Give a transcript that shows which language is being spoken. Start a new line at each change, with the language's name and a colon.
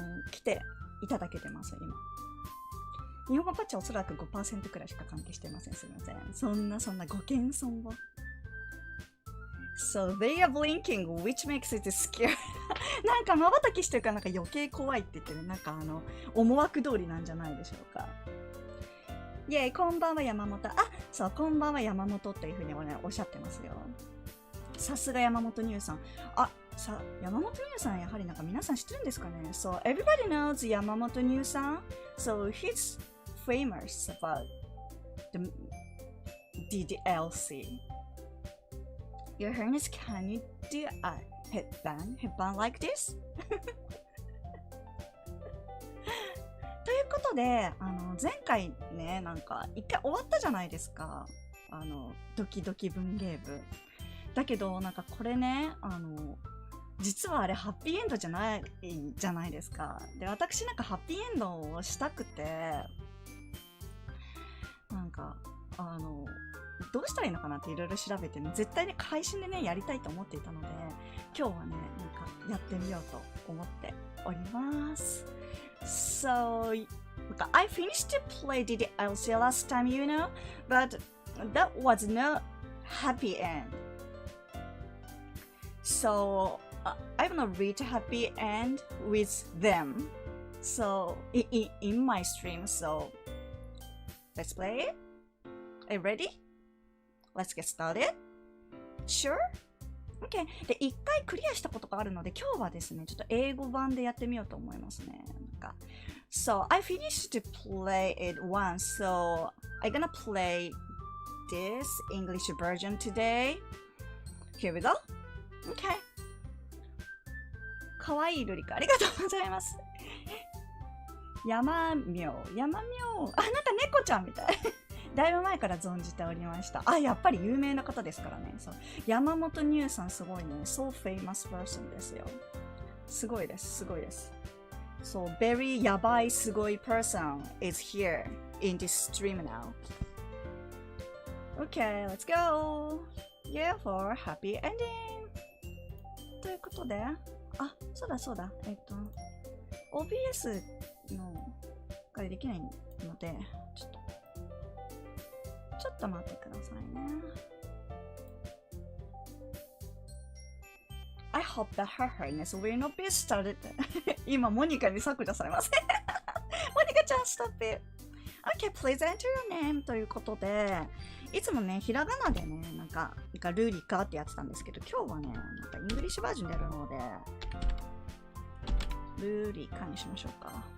Japanese: 来ていただけてます、今。日本語パッチはおそらく 5% くらいしか関係してません。すみません。そんなご謙遜を。
English: So they are blinking, which makes it scary.
Japanese: なんか瞬きしてるからなんか余計怖いって言ってね、なんか思惑通りなんじゃないでしょうか。イェイ、こんばんは山本。そう、こんばんは山本っていうふうにおっしゃってますよ。さすが山本ニューさん。山本ニューさんやはりなんか皆さん知ってるんですかね。
English: So everybody knows 山本ニューさん。 So he's famous about the DDLC.Your Highness, can you do a headband like this?
Japanese: ということで、前回ね、なんか一回終わったじゃないですか。ドキドキ文芸部。だけど、なんかこれね、実はあれハッピーエンドじゃないじゃないですか。で、私なんかハッピーエンドをしたくて、なんか、どうしたらいいのかなっていろいろ調べてね、絶対ね、配信でね、やりたいと思っていたので、今日はね、なんかやってみようと思っております。
English: So, I finished to play DDLC last time, you know, but that was no happy end. So, I have not reached happy end with them. So, in my stream, so, let's play it. Are you ready?Let's get started. Sure? Okay.
Japanese: で、一回クリアしたことがあるので、今日はですね、ちょっと英語版でやってみようと思いますね。
English: なんか So, I finished to play it once, so I'm gonna play this English version today. Here we go. Okay.
Japanese: かわいいルリカ、ありがとうございます。山妙。なんか猫ちゃんみたい。だいぶ前から存じておりました。やっぱり有名な方ですからね。そう。山本ニューさんすごいね。
English: So famous person
Japanese: ですよ。すごいです。
English: So, very
Japanese: やばいすごい
English: person is here in this stream now. Okay, let's go! Yeah, for happy ending!
Japanese: ということで、そうだ。 OBS のができないので、ちょっと待ってくださいね。
English: I hope that her highness will not be started.
Japanese: 今、モニカに削除されます。モニカちゃん、
English: stop it. Okay, please enter your name.
Japanese: ということで、いつもね、ひらがなでね、なんかルリカってやってたんですけど、今日はね、なんかイングリッシュバージョンでやるので、ルリカにしましょうか。